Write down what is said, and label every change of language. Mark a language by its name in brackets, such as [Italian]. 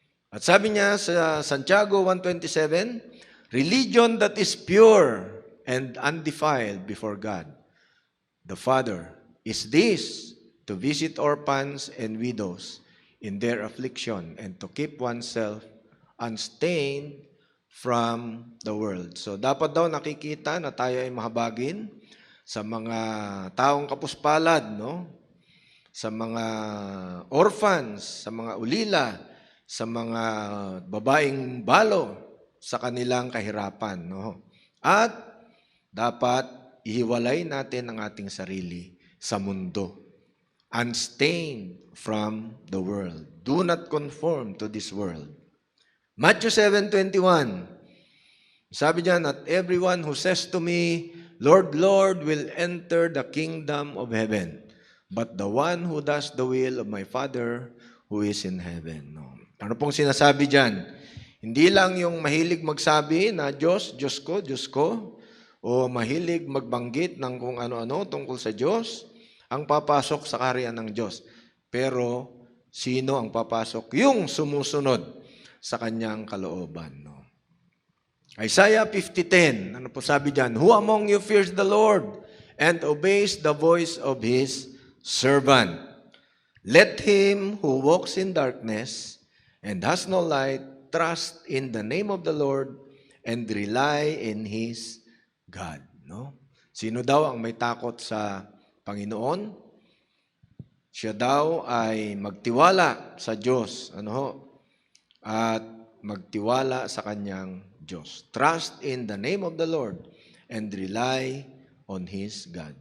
[Filipino] At sabi niya sa [English] Santiago 1:27, religion that is pure and undefiled before God, the Father, is this, to visit orphans and widows in their affliction and to keep oneself unstained from the world. [Filipino] So dapat daw nakikita na tayo ay mahabagin sa mga taong kapuspalad, sa mga orphans, sa mga ulila, sa mga babaeng balo sa kanilang kahirapan. At dapat ihiwalay natin ang ating sarili sa mundo. [English] Unstained from the world. Do not conform to this world. Matthew 7:21. [Filipino] Sabi diyan, [English] not everyone who says to me, Lord, Lord, will enter the kingdom of heaven, but the one who does the will of my Father who is in heaven. [Filipino] Ano pong sinasabi diyan? Hindi lang yung mahilig magsabi na Diyos, Diyos ko, o mahilig magbanggit ng kung ano-ano tungkol sa Diyos, ang papasok sa kaharian ng Diyos. Pero, sino ang papasok? Yung sumusunod sa kanyang kalooban. Isaiah 50:10, ano po sabi diyan? [English] Who among you fears the Lord and obeys the voice of His servant? Let him who walks in darkness and has no light trust in the name of the Lord and rely in His God. [Filipino] Sino daw ang may takot sa Panginoon? Siya daw ay magtiwala sa Diyos, at magtiwala sa kanyang Diyos. [English] Trust in the name of the Lord and rely on His God.